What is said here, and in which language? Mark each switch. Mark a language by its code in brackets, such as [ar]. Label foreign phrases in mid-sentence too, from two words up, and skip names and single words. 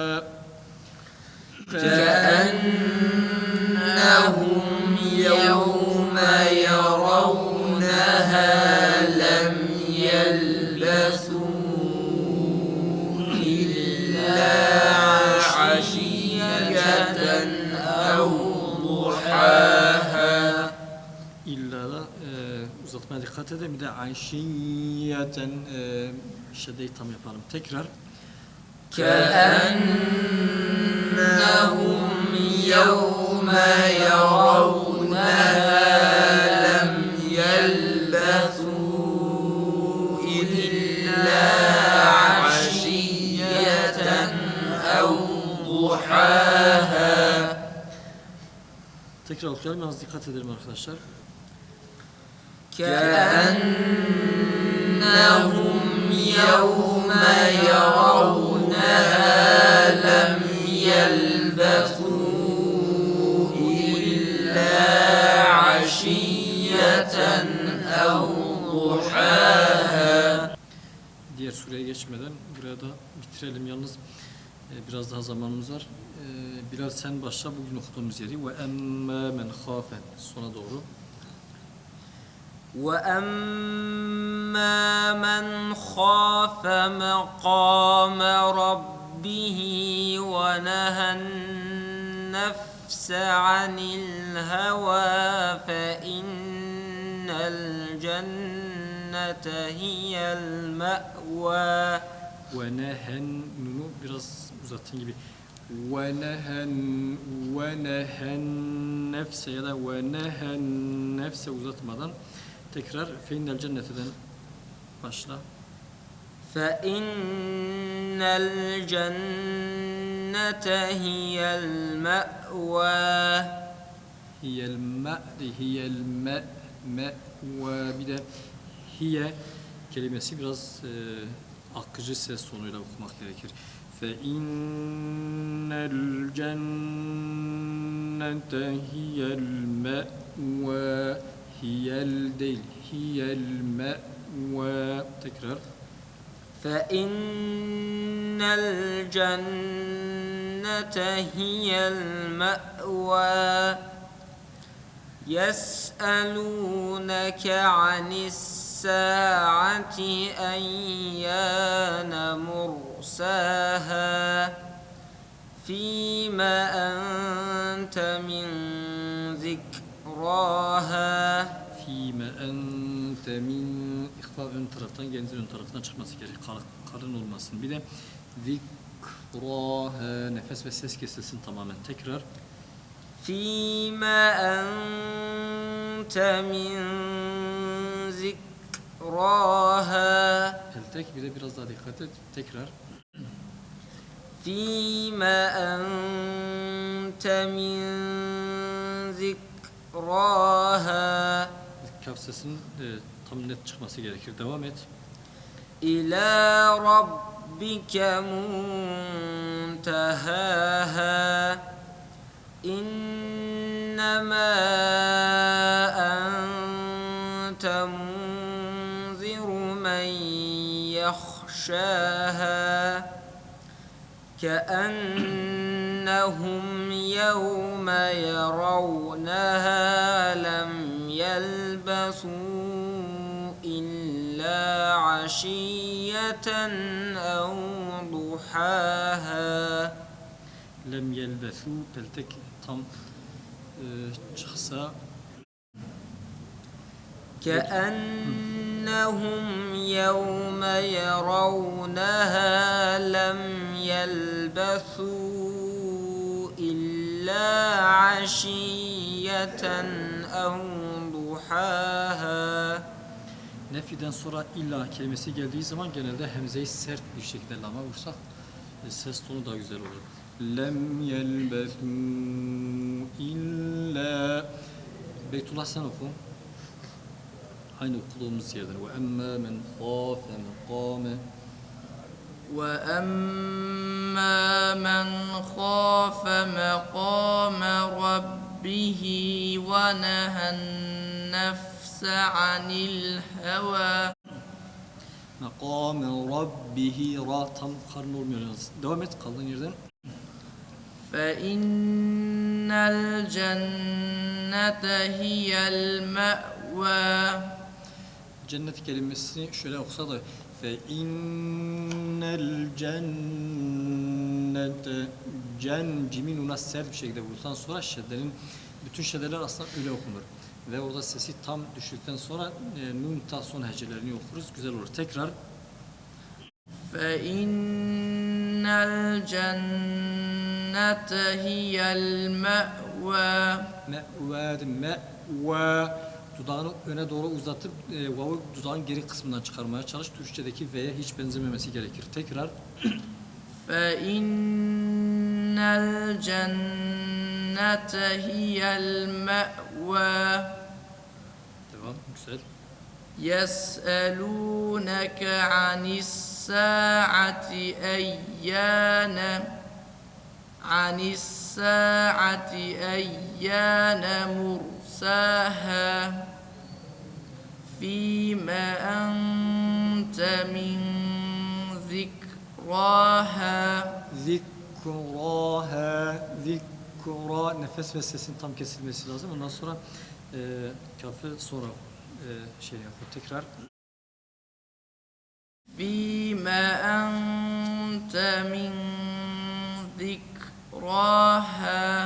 [ar] كأنهم يوم يرونها لم يلبثوا إلا عشية أو ضحاها [tr] İlla da uzatmaya dikkat edelim. Bir de ayşiyeten şeddeyi tam yapalım. Tekrar. [ar] كأنهم يوم يرونها لم يلبثوا إلا عشية أو ضحاها [tr] Tekrar okuyalım. Yalnız dikkat edelim arkadaşlar. [ar] كأنهم يوم يرونها لم يلبثوا إلا عشية أو ضحاها [tr] Diğer sureye geçmeden buraya da bitirelim. Yalnız biraz daha zamanımız var. Bilal sen başla bugün okuduğumuz yeri. [ar] وأما من خاف [tr] sona doğru. [ar] وأما من خاف مقام ربه ونهى النفس عن الهوى فإن الجنة هي المأوى ونهى [tr] nunu biraz uzattığın gibi. [ar] ونهى النفس [tr] ya da [ar] ونهى النفس [tr] uzatmadan tekrar feinnel cenneteden başla. [ar] فإن الجنة هي المأوى هي المأوى [tr] bir de hiye kelimesi biraz akıcı ses tonuyla okumak gerekir. [ar] فإن الجنة هي المأوى [tr] hiyel değil [ar] هي المأوى [tr] tekrar. [ar] فإن الجنة هي المأوى يسألونك عن الساعة أيان مرساها فيما أنت من ذكراها فيما أنت من [tr] ihfa ön taraftan genzin ön taraftan çıkması gerek. Karın olmasın. Bir de zikraha nefes ve ses kesilsin tamamen. Tekrar. [ar] فيما أنت من ذكراها [tr] El tek bir de biraz daha dikkat et. Tekrar. [ar] فيما أنت من ذكراها [tr] Kaf sesinin tam net çıkması gerekir. Devam et. [ar] إلى ربك منتهاها منتهاها إنما أنت منذر من يخشاها كأنهم يوم يرونها لم يلبثوا إلا عشية أو ضحاها. لم يلبثوا بلتك [tr] tam çıksa [ar] كأنهم يوم يرونها لم يلبثوا إلا عشية أو ضحاها. [tr] Nefiden sonra illa kelimesi geldiği zaman genelde hemzeyi sert bir şekilde lama vursak ses tonu daha güzel olur. [ar] لم يلبثوا إلا. [tr] Beytullah sen oku. Aynı okuduğumuz yerden. [ar] وأما من خاف مقام. وأما من خاف مقام ربه ونهى النفس عن الهوى مقام ربه [tr] ra tam karın olmuyor yalnız. Devam et kaldığın yerden. [ar] فإن الجنة هي المأوى. [tr] Cennet kelimesini şöyle okusa da [ar] فإن الجنة [tr] cimin una sert bir şekilde vursan sonra şeddenin bütün şeddeler aslında öyle okunur. Ve orada sesi tam düştükten sonra nun ta son hecelerini okuruz. Güzel olur. Tekrar [ar] فإن الجنة هي المأوى. [tr] me'vâd me'vâ dudağını öne doğru uzatıp vav'ı dudağın geri kısmından çıkarmaya çalış. Türkçedeki V'ye hiç benzememesi gerekir. Tekrar [ar] فإن الجنة هي المأوى. [tr] devam. Güzel. [ar] يسألونك عن الساعة أيان مرساها فيما أنت من ذكراها. [tr] Zikraha, zikra nefes ve sesin tam kesilmesi lazım. Ondan sonra kafı sonra şey yapıyor. Tekrar [ar] فيما أنت من ذكراها.